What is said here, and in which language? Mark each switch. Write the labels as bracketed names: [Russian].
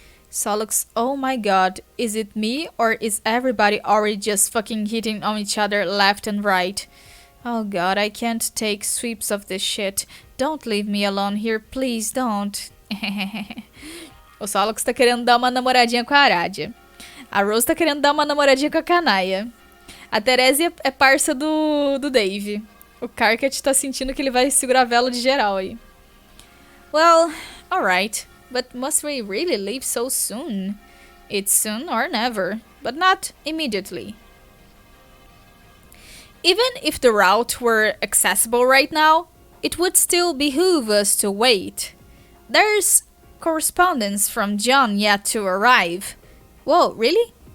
[English] Solux, oh my god, is it me or is everybody already just fucking hitting on each other left and right? Oh god, I can't take sweeps of this shit. Don't leave me alone here, please don't. [Portuguese] O Solux tá querendo dar uma namoradinha com a Aradia. A Rose tá querendo dar uma namoradinha com a Kanaya. A Teresia é parça do Dave. O Karkat tá sentindo que ele vai segurar a vela de geral aí. [English] Well, alright. But must we really leave so soon? It's soon or never, but not immediately. Even if the route were accessible right now, it would still behoove us to wait. There's correspondence from John yet to arrive. Whoa, really?